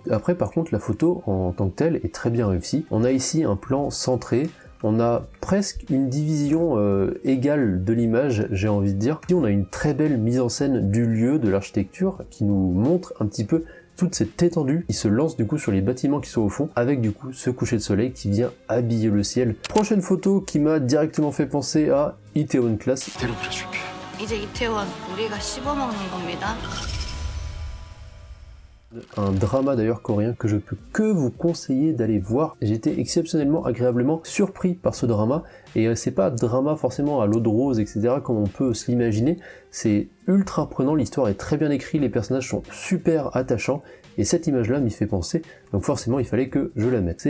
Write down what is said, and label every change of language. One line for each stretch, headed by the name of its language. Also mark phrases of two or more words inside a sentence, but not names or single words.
French: Après par contre la photo en tant que telle est très bien réussie. On a ici un plan centré, on a presque une division égale de l'image, j'ai envie de dire. Ici on a une très belle mise en scène du lieu, de l'architecture, qui nous montre un petit peu toute cette étendue qui se lance du coup sur les bâtiments qui sont au fond, avec du coup ce coucher de soleil qui vient habiller le ciel. Prochaine photo qui m'a directement fait penser à Itaewon Class.
Korean: 이제 이태원 우리가 씹어먹는 겁니다.
French: Un drama d'ailleurs coréen que je peux que vous conseiller d'aller voir. J'ai été exceptionnellement agréablement surpris par ce drama, et c'est pas drama forcément à l'eau de rose etc comme on peut se l'imaginer, c'est ultra prenant, l'histoire est très bien écrite, les personnages sont super attachants, et cette image là m'y fait penser, donc forcément il fallait que je la mette.